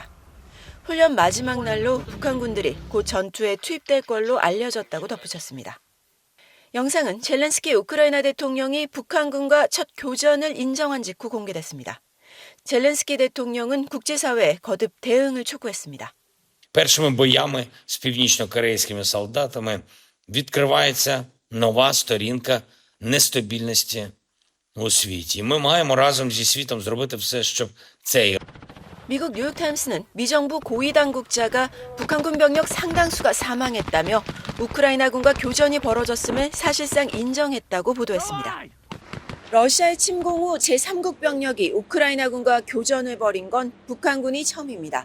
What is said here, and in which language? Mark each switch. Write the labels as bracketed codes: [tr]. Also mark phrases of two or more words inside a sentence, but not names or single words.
[ko] 훈련 마지막 날로 북한군들이 곧 전투에 투입될 걸로 알려졌다고 덧붙였습니다. 영상은 젤렌스키 우크라이나 대통령이 북한군과 첫 교전을 인정한 직후 공개됐습니다. 젤렌스키 대통령은 국제사회에 거듭 대응을 촉구했습니다. [uk] Першими боями з північно-корейськими солдатами відкривається нова сторінка нестабільності у світі. Ми маємо разом зі світом зробити все, щоб цей [ko] 미국 뉴욕타임스는 미정부 고위 당국자가 북한군 병력 상당수가 사망했다며 우크라이나군과 교전이 벌어졌음을 사실상 인정했다고 보도했습니다. 러시아의 침공 후 제3국 병력이 우크라이나군과 교전을 벌인 건 북한군이 처음입니다.